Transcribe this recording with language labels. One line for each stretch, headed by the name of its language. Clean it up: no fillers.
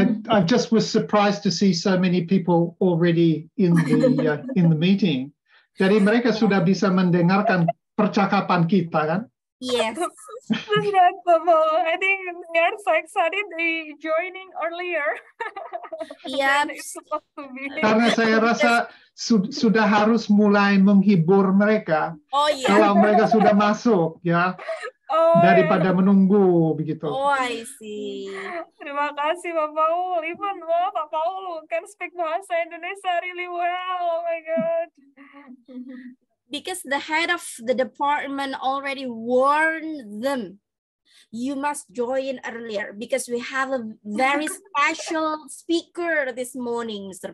English: I just was surprised to see so many people already in the meeting.
Indonesian: Jadi mereka sudah bisa mendengarkan percakapan kita kan?
English: Yes. That's remarkable. I think they are so excited they joining earlier Yep. than it's supposed to be.
Indonesian: Karena saya rasa sudah harus mulai menghibur mereka
English: Oh yeah.
Indonesian: kalau mereka sudah masuk ya,
English: Oh,
Indonesian: daripada menunggu begitu.
English: Oh, I see.
Indonesian: Terima kasih Pak Paul.
English: Even Pak Paul can speak bahasa Indonesia really well. Oh my God. Because the head of the department already warned them, you must join earlier because we have a very special speaker this morning, Mr.